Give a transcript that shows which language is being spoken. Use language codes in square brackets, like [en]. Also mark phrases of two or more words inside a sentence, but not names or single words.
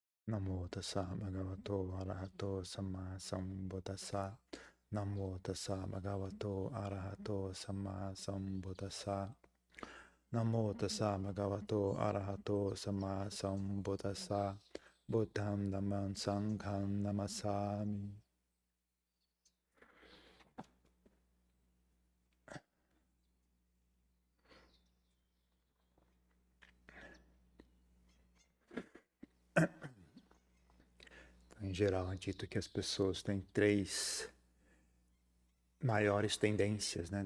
[pi] Namo tassa bhagavato arahato samma sambuddhassa. Namo tassa bhagavato arahato samma sambuddhassa. Namo tassa bhagavato arahato samma sambuddhassa. Buddham dhammam sangham namassami. [pt] Em geral, é dito que as pessoas têm 3 maiores tendências, né?